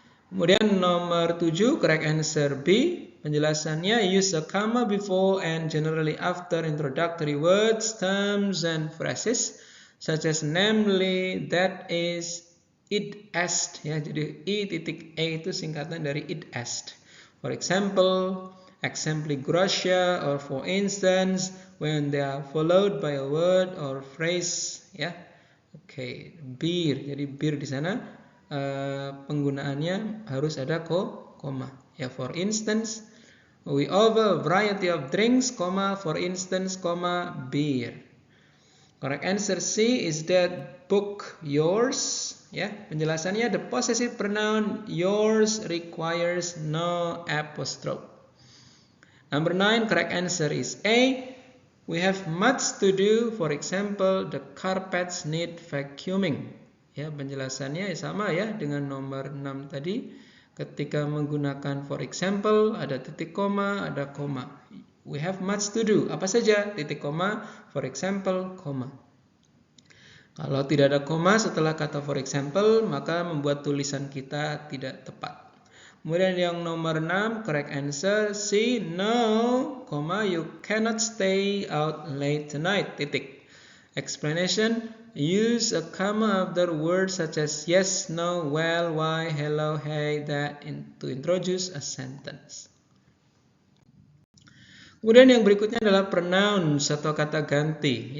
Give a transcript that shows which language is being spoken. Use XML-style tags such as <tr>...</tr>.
<id>Kemudian nomor 7,</id> <en>correct answer B.</en> <id>Penjelasannya,</id> <en>use a comma before and generally after introductory words, terms, and phrases such as namely, that is, id est, ya.</en> <id>Jadi I.A itu singkatan dari id est.</id> <en>For example, exempli gratia, or for instance, when they are followed by a word or phrase, ya.</en> <id>Oke, bir. Jadi bir di sana penggunaannya harus ada koma. Ya,</id> <en>for instance, We offer a variety of drinks, for instance, beer. Correct answer C is that book yours.</en> <id>Ya, penjelasannya</id> <en>the possessive pronoun yours requires no apostrophe. Number 9, correct answer is A. We have much to do. For example, the carpets need vacuuming.</en> <id>Ya, penjelasannya sama ya dengan nomor 6 tadi. Ketika menggunakan for example, ada titik koma, ada koma.</id> <en>We have much to do.</en> <id>Apa saja? Titik koma,</id> <en>for example,</en> <id>koma. Kalau tidak ada koma setelah kata for example, maka membuat tulisan kita tidak tepat. Kemudian yang nomor 6,</id> <en>correct answer C. No, you cannot stay out late tonight.</en> <id>Titik.</id> <en>Explanation. Use a comma after words such as yes, no, well, why, hello, hey, that to introduce a sentence.</en> <id>Kemudian yang berikutnya adalah pronouns atau kata ganti.</id>